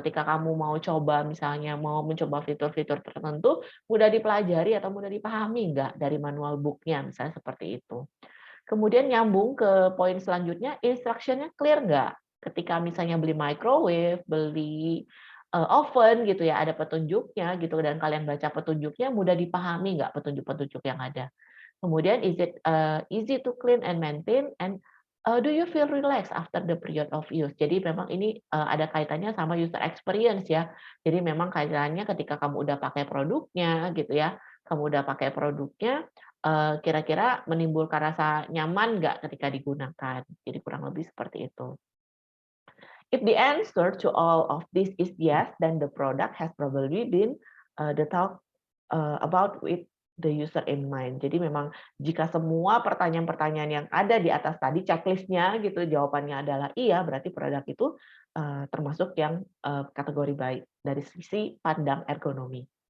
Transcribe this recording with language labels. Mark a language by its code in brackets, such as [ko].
[id] Ketika kamu mau coba misalnya mau mencoba fitur-fitur tertentu, mudah dipelajari atau mudah dipahami nggak dari manual book-nya, misalnya seperti itu. Kemudian nyambung ke poin selanjutnya, instruction-nya clear nggak? Ketika misalnya beli microwave, beli, oven gitu ya, ada petunjuknya gitu dan kalian baca petunjuknya, mudah dipahami nggak petunjuk-petunjuk yang ada? [en] Kemudian is it, easy to clean and maintain and, do you feel relaxed after the period of use? [id] Jadi memang ini, ada kaitannya sama user experience ya. Jadi memang kaitannya ketika kamu udah pakai produknya gitu ya, kamu udah pakai produknya, kira-kira menimbulkan rasa nyaman nggak ketika digunakan? Jadi kurang lebih seperti itu. [en] If the answer to all of this is yes, then the product has probably been, the talk about with the user in mind. [id] Jadi memang jika semua pertanyaan-pertanyaan yang ada di atas tadi checklist-nya gitu jawabannya adalah iya, berarti produk itu, termasuk yang, kategori baik dari sisi pandang ergonomi.